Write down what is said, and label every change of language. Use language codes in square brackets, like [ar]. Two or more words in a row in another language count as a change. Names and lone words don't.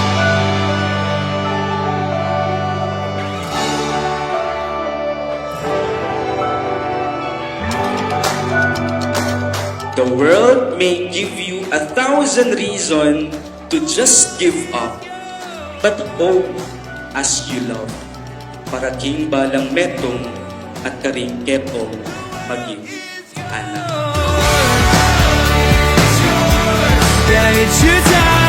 [en] The world may give you 1,000 reasons to just give up. But oh, as you love, [pam] para king balang metong at karing kepong maging anak. [en] Yeah, it's your time